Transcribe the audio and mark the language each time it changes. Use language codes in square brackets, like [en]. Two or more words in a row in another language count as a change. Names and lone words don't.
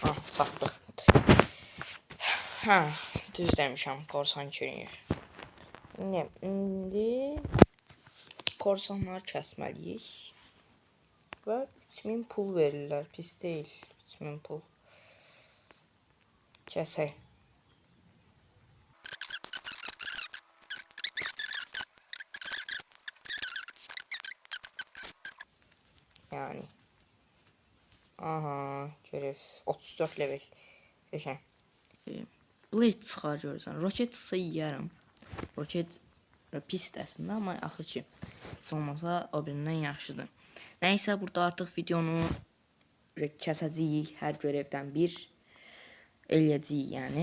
[az] Hə, düz demişəm, korsan köyü. İndi korsanları kəsməliyik. Və 3000 pul verirlər, pis deyil. 3000 pul. Kəsək. Yani. Aha, görev 34 level. Geçen. Blade çıxar görürsən. Roket çıxsa yiyərəm. Roket pisdir əslində, amma axır ki, heç olmasa o birindən yaxşıdır. Nəysə, burada artıq videonu kəsəcəyik. Hər görevdən bir eləyəcəyik, yəni.